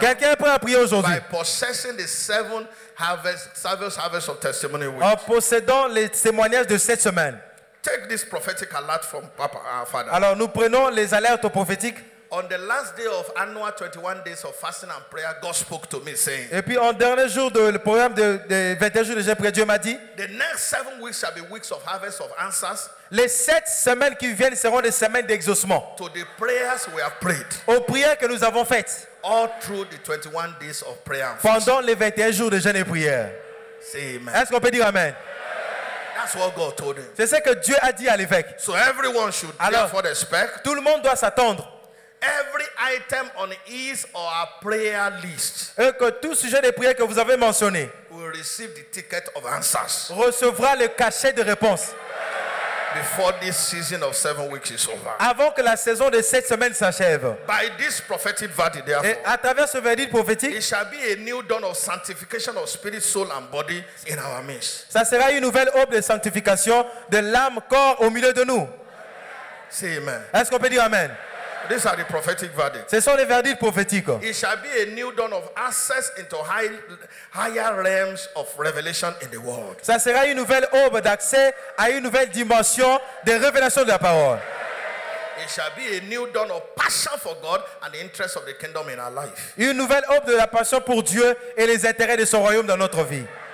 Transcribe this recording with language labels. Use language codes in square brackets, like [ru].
[fr] Quelqu'un est prêt à prier aujourd'hui. [en] By possessing the 7 harvest of testimony weeks. [fr] En possédant les témoignages de cette semaine. [en] Take this prophetic alert from Papa, our Father. [fr] Alors nous prenons les alertes prophétiques. [en] On the last day of annual 21 days of fasting and prayer, God spoke to me saying, [fr] Et puis en dernier jour le programme de 21 jours de jeûne prière, Dieu m'a dit, [en] the next 7 weeks shall be weeks of harvest of answers [fr] les 7 semaines qui viennent seront des semaines d'exaucement. [en] to the prayers we have prayed [fr] Aux prières que nous avons faites [en] all through the 21 days of prayer and fasting. [fr] pendant les 21 jours de jeûne et prière. [en] Say amen. [fr] Est-ce qu'on peut dire amen? [en] That's what God told him. [fr] C'est ce que Dieu a dit à l'évêque. [en] So everyone should [fr] Alors, [en] therefore expect [fr] tout le monde doit s'attendre [en] every item on his or our prayer list [fr] que tout sujet de prière que vous avez mentionné [en] will receive the ticket of answers [fr] recevra le cachet de réponse [en] before this season of 7 weeks is over. [fr] avant que la saison de 7 semaines s'achève. [en] By this prophetic verdict, [fr] Et [en] therefore, [fr] à travers ce verdict prophétique, [en] it shall be a new dawn of sanctification of spirit, soul, and body in our midst. [fr] ça sera une nouvelle aube de sanctification de l'âme, corps au milieu de nous. [en] Say amen. [fr] Est-ce qu'on peut dire amen? [en] These are the prophetic verdicts. [fr] Ce sont les verdicts prophétiques. [en] It shall be a new dawn of access into higher realms of revelation in the world. [fr] Ça sera une nouvelle aube d'accès à une nouvelle dimension de révélation de la parole. [en] It shall be a new dawn of passion for God and the interests of the kingdom in our life. [fr] Une nouvelle aube de la passion pour Dieu et les intérêts de son royaume dans notre vie.